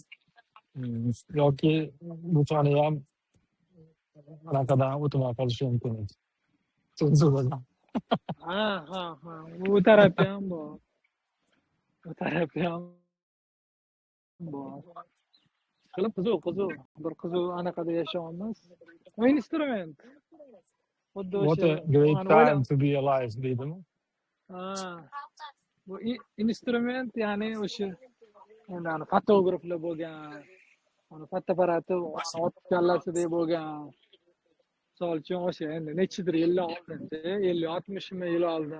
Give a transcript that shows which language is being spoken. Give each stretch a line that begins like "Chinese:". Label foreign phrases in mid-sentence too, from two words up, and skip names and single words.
Uzbek: Yoki butoni ham anaqadan o'tmay qolishi mumkin edi. Bu tarafi ham bor. Qilib qiziq. Bir qiziq anaqada yashayapmiz. Instrument.
English: What a great time to be alive,
Uzbek: deydimi? Bu instrument, ya'ni o'sha fotograflar bo'lgan, fotoapparati otib kallasidek bo'lgan. Misol uchun o'sha endi nechidir yillar oldin, 50-60 yil oldin.